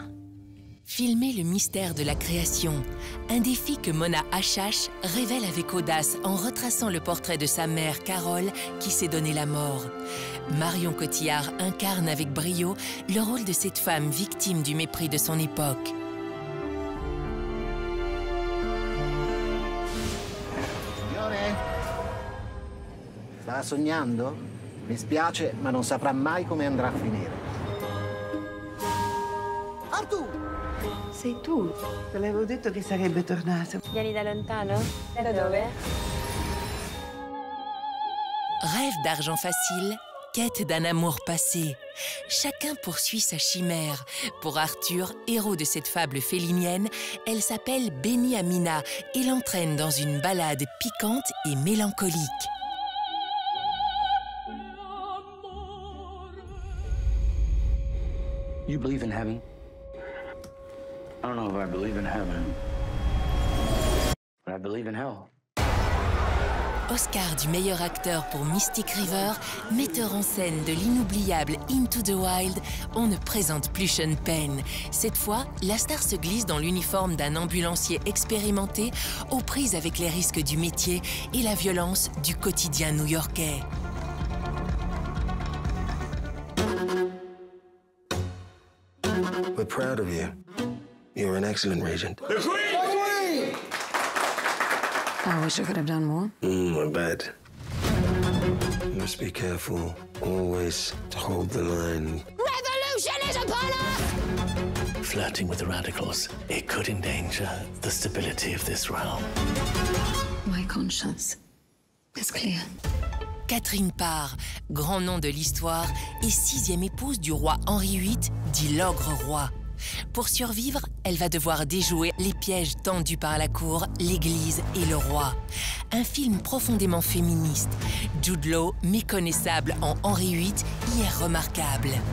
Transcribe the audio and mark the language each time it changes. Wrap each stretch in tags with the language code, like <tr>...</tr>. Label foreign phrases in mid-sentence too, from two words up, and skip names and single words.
<fr>Filmer le mystère de la création, un défi que Mona Achache révèle avec audace en retraçant le portrait de sa mère Carole qui s'est donné la mort. Marion Cotillard incarne avec brio le rôle de cette femme victime du mépris de son époque.</fr> <it>Signore? Sta sognando? Mi spiace, ma non saprà mai come andrà a finire. Artù! Sei tu. Te l'avevo detto che sarebbe tornato. Vieni da lontano? Da dove?</it> <fr>Rêve d'argent facile, quête d'un amour passé. Chacun poursuit sa chimère. Pour Arthur, héros de cette fable félinienne, elle s'appelle Beni Amina et l'entraîne dans une balade piquante et mélancolique.</fr> <en>You believe in heaven? I don't know if I believe in heaven, but I believe in hell.</en> <fr>Oscar du meilleur acteur pour Mystic River, metteur en scène de l'inoubliable Into the Wild, on ne présente plus Sean Penn. Cette fois, la star se glisse dans l'uniforme d'un ambulancier expérimenté, aux prises avec les risques du métier et la violence du quotidien new-yorkais.</fr> <en>We're proud of you. You're an excellent regent. The Queen! I wish I could have done more. My bad. You must be careful, always to hold the line. Revolution is upon us! Flirting with the radicals, it could endanger the stability of this realm. My conscience is clear.</en> <fr>Catherine Parr, grand nom de l'histoire, et 6e épouse du roi Henri VIII, dit l'ogre roi. Pour survivre, elle va devoir déjouer les pièges tendus par la cour, l'Église et le roi. Un film profondément féministe. Jude Law, méconnaissable en Henri VIII, y est remarquable.</fr>